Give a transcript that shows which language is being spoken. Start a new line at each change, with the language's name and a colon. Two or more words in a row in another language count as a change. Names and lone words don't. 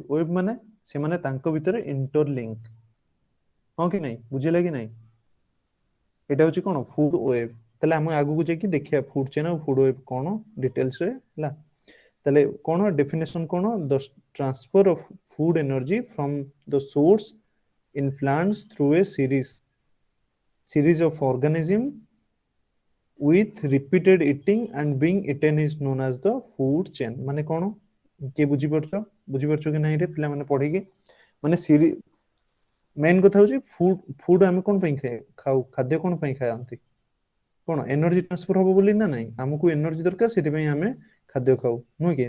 Odia: ୱେବ ମାନେ ସେମାନେ ତାଙ୍କ ଭିତରେ ଇଣ୍ଟରଲିଙ୍କ। ହଁ କି ନାଇଁ? ବୁଝିଲା କି ନାଇଁ? ଏଇଟା ହଉଛି କଣ,
English: food web.
Odia: ତାହେଲେ ଆମେ ଆଗକୁ ଯାଇକି ଦେଖିବା
English: food chain
Odia: ଆଉ
English: food web
Odia: କଣ ଡିଟେଲସ ରେ, ହେଲା। ତାହେଲେ କଣ ଡେଫିନେସନ କଣ?
English: the transfer of food energy from the source in plants through a series of organism with repeated eating and being eaten is known as the food chain।
Odia: ମାନେ କଣ? କିଏ ବୁଝିପାରୁଛ? ବୁଝିପାରୁଛ କି ନାହିଁ ରେ ପିଲାମାନେ ପଢିକି? ମାନେ ମେନ୍ କଥା ହଉଛି ଫୁଡ। ଫୁଡ ଆମେ କଣ ପାଇଁ ଖାଉ? ଖାଦ୍ୟ କଣ ପାଇଁ ଖାଆନ୍ତି? କଣ,
English: energy transfer
Odia: ହବ ବୋଲି ନା ନାଇଁ? ଆମକୁ ଏନର୍ଜି ଦରକାର, ସେଥିପାଇଁ ଆମେ ଖାଦ୍ୟ ଖାଉ, ନୁହେଁ କି?